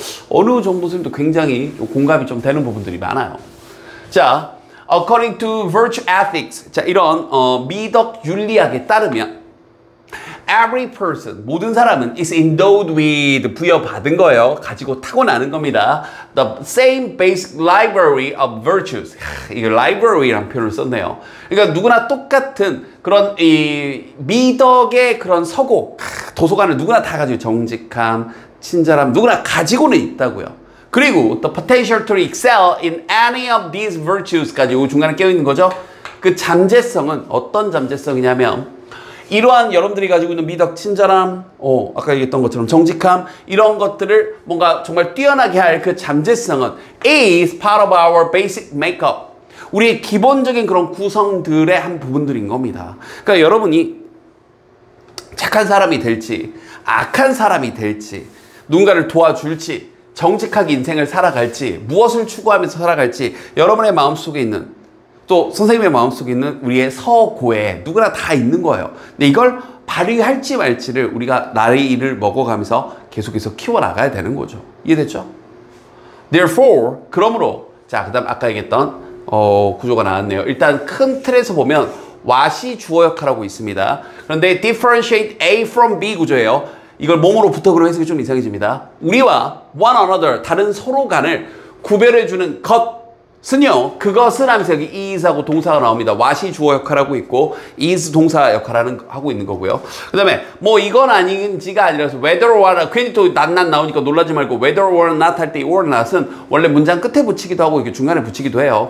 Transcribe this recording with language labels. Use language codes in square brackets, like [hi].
[ko] 어느 정도 선생님도 굉장히 공감이 좀 되는 부분들이 많아요. 자, [en] according to virtue ethics, [ko] 자, 이런 미덕 윤리학에 따르면 [en] every person, [ko] 모든 사람은 [en] is endowed with, [ko] 부여받은 거예요. 가지고 타고나는 겁니다. [en] The same basic library of virtues. [ko] 이거 library라는 표현을 썼네요. 그러니까 누구나 똑같은 그런 이 미덕의 그런 서고, 도서관을 누구나 다 가지고, 정직함, 친절함, 누구나 가지고는 있다고요. 그리고 [en] the potential to excel in any of these virtues [ko] 까지 요 중간에 껴있는 거죠. 그 잠재성은 어떤 잠재성이냐면 이러한 여러분들이 가지고 있는 미덕, 친절함, 아까 얘기했던 것처럼 정직함 이런 것들을 뭔가 정말 뛰어나게 할 그 잠재성은 [en] is part of our basic makeup. [ko] 우리의 기본적인 그런 구성들의 한 부분들인 겁니다. 그러니까 여러분이 착한 사람이 될지 악한 사람이 될지 누군가를 도와줄지 정직하게 인생을 살아갈지 무엇을 추구하면서 살아갈지 여러분의 마음속에 있는 또 선생님의 마음속에 있는 우리의 서고에 누구나 다 있는 거예요. 근데 이걸 발휘할지 말지를 우리가 나이를 먹어가면서 계속해서 키워나가야 되는 거죠. 이해됐죠? Therefore, 그러므로 자, 그 다음 아까 얘기했던 구조가 나왔네요. 일단 큰 틀에서 보면 what이 주어 역할하고 있습니다. 그런데 differentiate A from B 구조예요. 이걸 몸으로부터 그런 해석이 좀 이상해집니다. 우리와 [en] one another, [ko] 다른 서로 간을 구별해주는 것은요, 그것은 하면서 여기 is하고 동사가 나옵니다. what이 주어 역할하고 있고 is 동사 역할을 하고 있는 거고요. 그 다음에 뭐 이건 아닌지가 아니라서 whether or not, 괜히 또 not 나오니까 놀라지 말고 whether or not 할 때 or not은 원래 문장 끝에 붙이기도 하고 이렇게 중간에 붙이기도 해요.